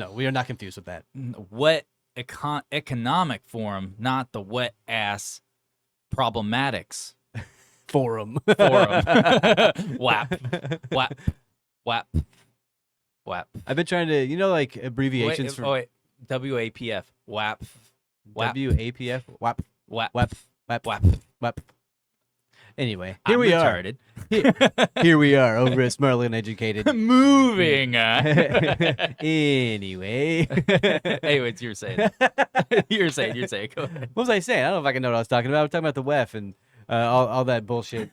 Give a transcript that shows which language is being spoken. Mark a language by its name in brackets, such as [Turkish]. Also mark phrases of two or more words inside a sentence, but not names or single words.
[English] No, we are not confused with that. Wet economic forum, not the wet ass problematics Forum. WAP. I've been trying to, like abbreviations for WAPF. WAP. WAPF. WAP. WAP. WAP. WAP. WAP. WAP. Anyway, I'm here we retarded. are. Here we are over at Smartly Uneducated. Moving. Anyway. Anyways, you're saying. You're saying. Go ahead. What was I saying? I don't know if I can know what I was talking about. I was talking about the WEF and all that bullshit.